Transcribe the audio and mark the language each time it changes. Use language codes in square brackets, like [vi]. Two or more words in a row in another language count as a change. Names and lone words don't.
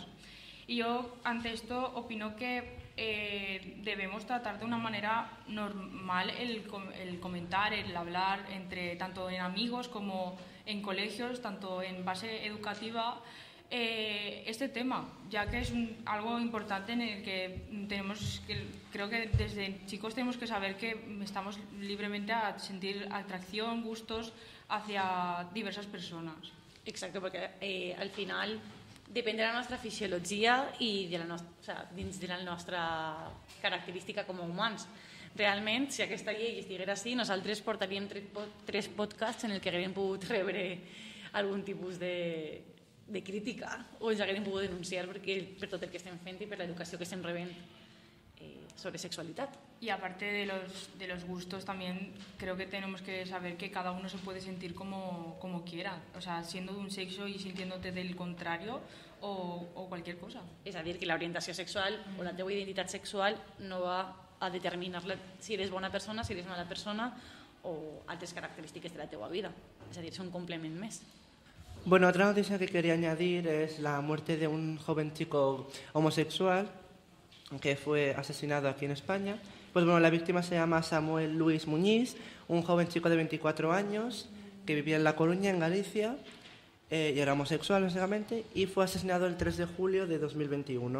[es] Y yo ante esto opino que debemos tratar de una manera normal el comentar, el hablar tanto en amigos como en colegios, tanto en base educativa, este tema, ya que es algo importante en el que creo que desde chicos tenemos que saber que estamos libremente a sentir atracción, gustos hacia diversas personas. [ca] Exacte, perquè al final depèn de la nostra fisiologia i dins de la nostra característica com a humans. Realment, si aquesta llei estiguera així, nosaltres portaríem 3 podcasts en el que haguem pogut rebre algun tipus de crítica o ens haguem pogut denunciar per tot el que estem fent i per l'educació que estem rebent sobre sexualidad. [es] Y aparte de los gustos, también creo que tenemos que saber que cada uno se puede sentir como quiera, o sea, siendo de un sexo y sintiéndote del contrario o cualquier cosa. [ca] És a dir, que l'orientació sexual o la teva identitat sexual no va a determinar si eres bona persona, si eres mala persona o altres característiques de la teva vida. És a dir, és un complement més. [es] Bueno, otra noticia que quería añadir es la muerte de un joven chico homosexual que fue asesinado aquí en España. Pues bueno, la víctima se llama Samuel Luis Muñiz, un joven chico de 24 años que vivía en La Coruña, en Galicia, y era homosexual básicamente, y fue asesinado el 3 de julio de 2021.